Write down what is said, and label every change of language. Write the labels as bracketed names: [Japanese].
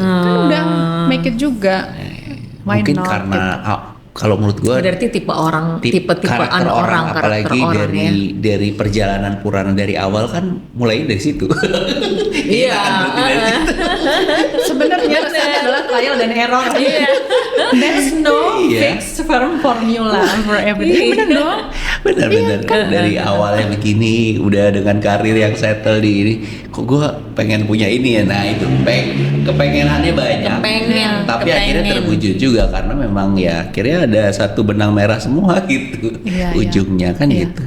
[Indonesian] Kan udah [English] make it [Indonesian] juga. Mungkin karena kalau menurut gue berarti tipe orang, karakter orang apalagi dari perjalanan Purana dari awal kan mulai dari situ. Iya. Sebenarnya rasanya adalah trial dan error. [English] There's no fixed firm formula for everything. [Indonesian] Benar dong. Benar. Dari awalnya begini, udah dengan karir yang settle di ini, kok gue pengen punya ini ya. Nah itu kepengenannya banyak. Tapi akhirnya terwujud juga karena memang ya akhirnya ada satu benang merah semua gitu ujungnya kan gitu.